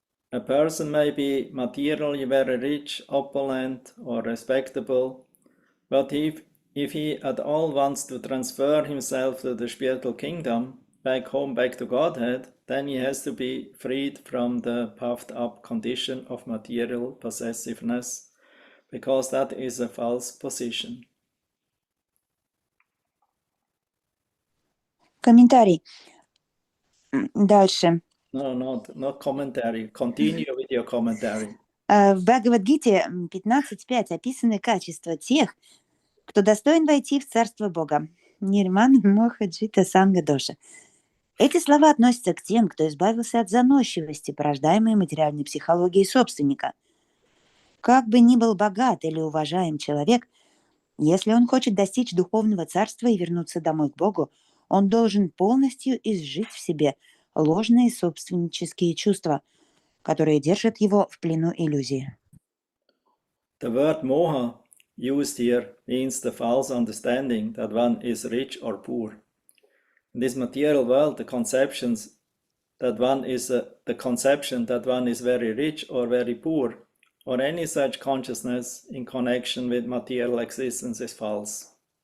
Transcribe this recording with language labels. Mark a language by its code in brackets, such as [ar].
[en] A person may be materially very rich, opulent, or respectable, but if he at all wants to transfer himself to the spiritual kingdom, back home, back to Godhead, then he has to be freed from the puffed up condition of material possessiveness, because that is a false position. [ru] Комментарий. Дальше. [en] No, not commentary. Continue with your commentary. [ru] В Бхагавад-гите 15.5 описаны качества тех, кто достоин войти в Царство Бога. [sa] Нирман Моха Джита Санга Доша. [ru] Эти слова относятся к тем, кто избавился от заносчивости, порождаемой материальной психологией собственника. Как бы ни был богат или уважаем человек, если он хочет достичь духовного царства и вернуться домой к Богу, он должен полностью изжить в себе ложные собственнические чувства, которые держат его в плену иллюзии. [en] The word moha used here means the false understanding that one is rich or poor. In this material world, the conception that one is very rich or very poor, or any such consciousness in connection with material existence is false.